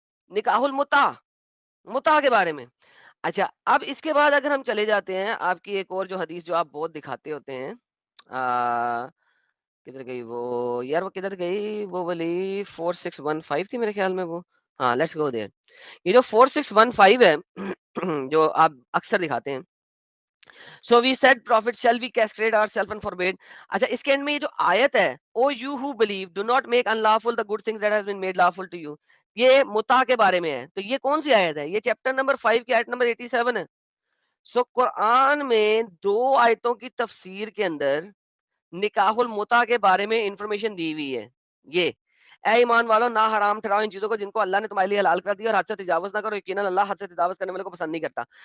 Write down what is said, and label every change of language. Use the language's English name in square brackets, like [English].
[Hindi] निकाहुल मुता, मुता के बारे में. अच्छा, अब इसके बाद अगर हम चले जाते हैं आपकी एक और जो हदीस जो आप बहुत दिखाते होते हैं. किधर गई वो यार, वो किधर गई वो वाली. 4615 थी मेरे ख्याल में वो. हाँ, [English] Let's go there. [Hindi] ये जो 4615 है जो आप अक्सर दिखाते हैं. [English] So we said prophet shall we castrate ourselves and forbid. [Hindi] अच्छा, इसके एंड में ये जो आयत है, [English] O you who believe do not make unlawful the good things that has been made lawful to you. [Hindi] ये मुता के बारे में है. तो ये कौन सी आयत है? ये चैप्टर नंबर 5 की आयत नंबर 87 है. सो कुरान में 2 आयतों की तफसीर के अंदर निकाहुल मुता के बारे में इंफॉर्मेशन दी हुई है. ये ऐ ईमान वालों, ना हराम ठहराओ इन चीजों को जिनको अल्लाह ने तुम्हारे लिए हलाल कर दिया और हद से तजावुज ना करो, यकीनन अल्लाह हद से तजावुज करने वाले को पसंद नहीं करता.